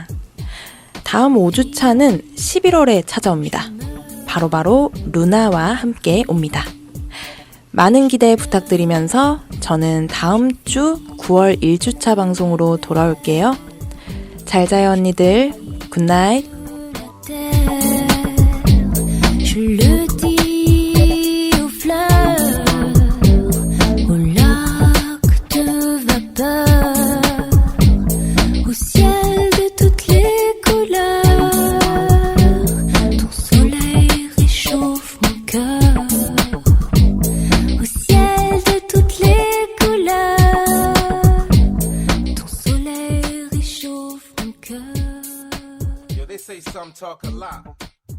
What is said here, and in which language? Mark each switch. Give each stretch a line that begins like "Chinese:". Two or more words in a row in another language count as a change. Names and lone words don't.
Korean: 다음 5주차는 11월에 찾아옵니다. 바로 루나와 함께 옵니다. 많은 기대 부탁드리면서 저는 다음 주 9월 1주차 방송으로 돌아올게요. 잘 자요 언니들. 굿나잇.
French: Je le dis aux fleurs, aux lacs de vapeur, au ciel de toutes les couleurs. Ton soleil réchauffe mon cœur, au ciel de toutes les couleurs. Ton soleil réchauffe mon cœur.
English: Yo, they say some talk a lot.